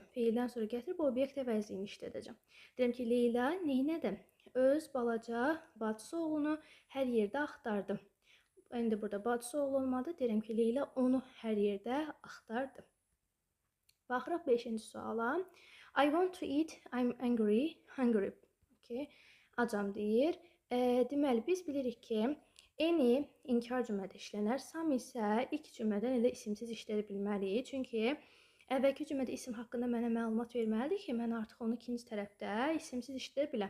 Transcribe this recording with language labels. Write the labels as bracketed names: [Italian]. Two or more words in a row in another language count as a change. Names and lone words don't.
[Azerbaijani] Feildən sonra gətirib obyekt əvəzliyini işlədəcəm. Deyirəm ki, Leyla neynədir? Öz balaca bacısı oğlunu hər yerdə axtardı. İndi burada bacısı oğlu olmadı. Deyirəm ki, Leyla onu hər yerdə axtardı. Baxırıq 5-ci suala. [English] I want to eat, I'm hungry. [Azerbaijani] Okay. Acam deyir. Deməli, biz bilirik ki, any inkar cümlədə işlənər, some isə ilk cümlədən elə isimsiz işlədə bilməliyik. Çünki əvvəlki cümlədə isim haqqında mənə məlumat verməlidir ki, mən artıq onu ikinci tərəfdə isimsiz işlədə biləm.